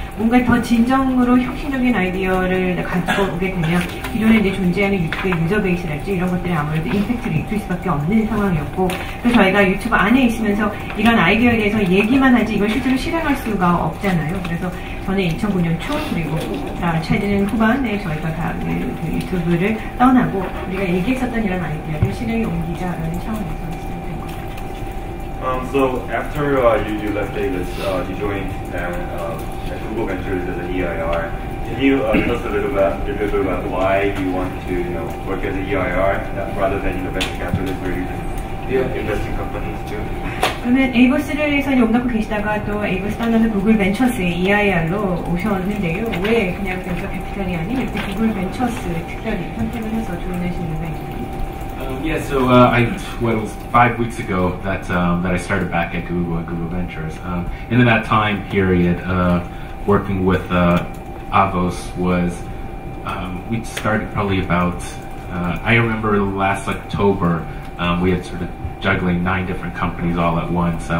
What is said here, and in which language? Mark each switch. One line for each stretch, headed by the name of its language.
Korean: 뭔가 더 진정으로 혁신적인 아이디어를 가지고 오게 되면 기존에 이제 존재하는 유튜브의 유저 베이스랄지 이런 것들이 아무래도 임팩트를 입힐 수밖에 없는 상황이었고 그래서 저희가 유튜브 안에 있으면서 이런 아이디어에 대해서 얘기만 하지 이걸 실제로 실행할 수가 없잖아요. 그래서 저는 2009년 초 그리고 최근 후반에 저희가 다 그 유튜브를 떠나고 우리가 얘기했었던 이런 아이디어를 실행에 옮기자라는 차원에서 시작된 겁니다.
English: So after you left Avis, you joined Google Ventures as an EIR. Can you tell us a little bit about why you want to work as an EIR rather than venture capitalist where you can invest in companies too?
Korean: 그러면 에이버스에서 용납하고 계시다가 또 에이버스 떠나서 구글 벤처스의 EIR로 오셨는데요. 왜 그냥 벤처 캐피탈이 아닌 이렇게 구글 벤처스 특별히 선택을 해서 조인하신 이유가 있나요?
English: Yeah, so it was 5 weeks ago that I started back at Google Ventures. And in that time period, working with Avos was we started probably about I remember last October we had sort of juggling 9 different companies all at once.